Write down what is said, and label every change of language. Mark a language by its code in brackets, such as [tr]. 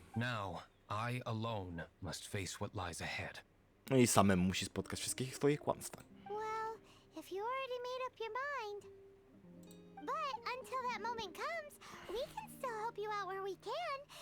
[en] Now, I alone must face what lies ahead. [pl] No i samemu musi spotkać wszystkie swoje kłamstwa. [en] Well, if you already made up your mind. But until that moment comes, we can still help you out where we can.